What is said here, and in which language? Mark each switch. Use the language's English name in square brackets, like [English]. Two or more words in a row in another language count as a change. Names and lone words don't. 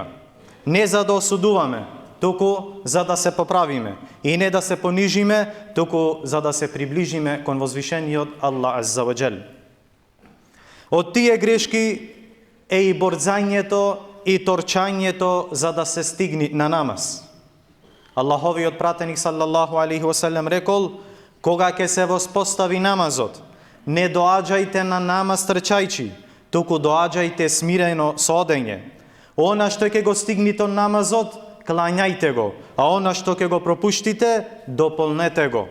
[Macedonian] Не за да осудуваме, туку за да се поправиме, и не да се понижиме, туку за да се приближиме кон возвишениот Аллах [Arabic] عز وجل. [Macedonian] Од тие грешки е и борзањето и торчањето за да се стигне на намаз. Аллаховиот пратеник [Arabic] صلى الله عليه وسلم [Macedonian] рекол: кога ќе се воспостави намазот, не доаѓајте на намаз трчајчи, туку доаѓајте смирено со одење. Она што ќе го стигнете од намазот, клањајте го, а она што ќе го пропуштите, дополнете го.